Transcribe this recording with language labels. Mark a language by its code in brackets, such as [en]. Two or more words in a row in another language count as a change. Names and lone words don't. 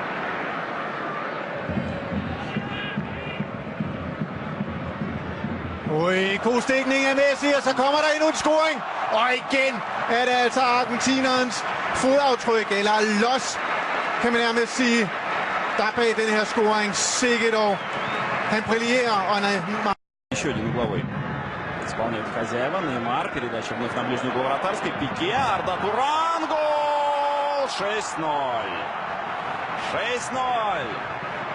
[da] God stikning af Messi, og så kommer der endnu en scoring. Og igen er det altså argentinerens fodaftryk, eller los, kan man nærmest sige, der bag den her scoring. Sikke dog. Han brillerer, og han er... [ru] Еще один угловой. Исполняет хозяева. Неймар. Передача вновь на ближний угол вратарской. Пике. Арда Туран. Гол! 6-0. 6-0.